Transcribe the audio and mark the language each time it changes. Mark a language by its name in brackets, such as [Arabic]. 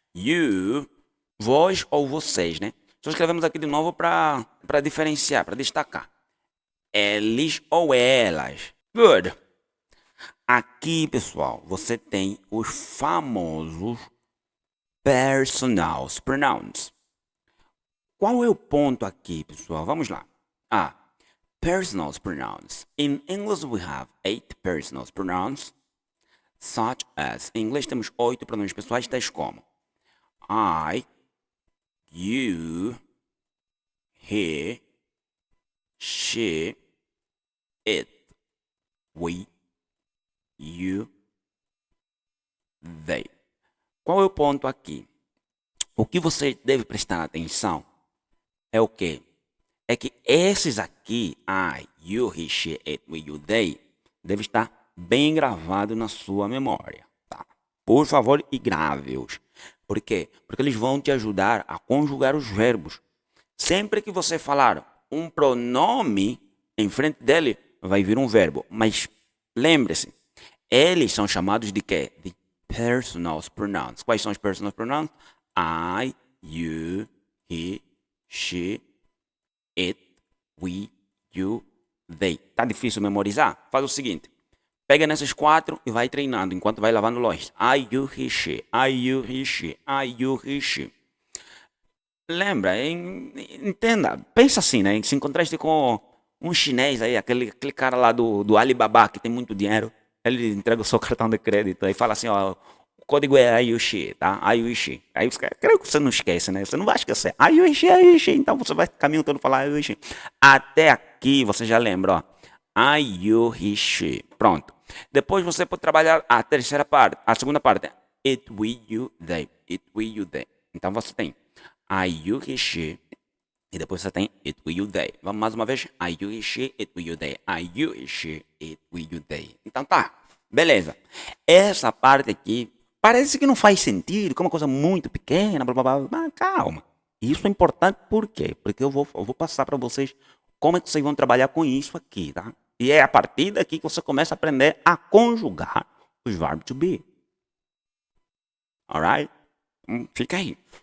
[Portuguese] You, vós ou vocês, né? Só escrevemos aqui de novo para diferenciar, para destacar. eles ou elas. Good. Aqui, pessoal, você tem os famosos personal pronouns. Qual é o ponto aqui, pessoal? Vamos lá. Personal pronouns. [English] In English, we have 8 personal pronouns, such as. [Portuguese] Em inglês temos 8 pronomes pessoais, tais como I, you, he, she, it, we, you, they. Qual é o ponto aqui? O que você deve prestar atenção é o quê? É que esses aqui, I, you, he, she, it, we, you, they, deve estar bem gravado na sua memória, tá? Por favor, e grave-os. Por quê? Porque eles vão te ajudar a conjugar os verbos. Sempre que você falar um pronome em frente dele, vai vir um verbo. Mas lembre-se, eles são chamados de quê? De personal pronouns. Quais são os personal pronouns? [English] I, you, he, she, it, we, you, they. [Portuguese] Tá difícil memorizar? Faz o seguinte. Pega nesses 4 e vai treinando enquanto vai lavando louça. [English] I, you, he, she. I, you, he, she. I, you, he, she. [Portuguese] Lembra, entenda. Pensa assim, né? Se encontraste com um chinês aí, aquele cara lá do Alibaba que tem muito dinheiro, ele entrega o seu cartão de crédito e fala assim, ó, o código é Ayushi, tá? Ayushi. Aí você, creio que você não esquece, né? Você não vai esquecer. Ayushi, Ayushi. Então você vai caminho todo falar Ayushi. Até aqui você já lembra, ó. Ayushi. Pronto. Depois você pode trabalhar a terceira parte, a segunda parte. [English] It, we, you, they. It, we, you, they. [Portuguese] Então você tem [English] I, you, he, she. [Portuguese] E depois você tem it, we, you, they. Vamos mais uma vez. [English] I, you, he, she, it, we, you, they. I, you, he, she, it, we, you, they. [Portuguese] Então tá. Beleza. Essa parte aqui parece que não faz sentido, que é uma coisa muito pequena, blá, blá, blá. Mas calma. Isso é importante por quê? Porque eu vou passar para vocês como é que vocês vão trabalhar com isso aqui, tá? E é a partir daqui que você começa a aprender a conjugar os verbos to be. Alright? Fica aí.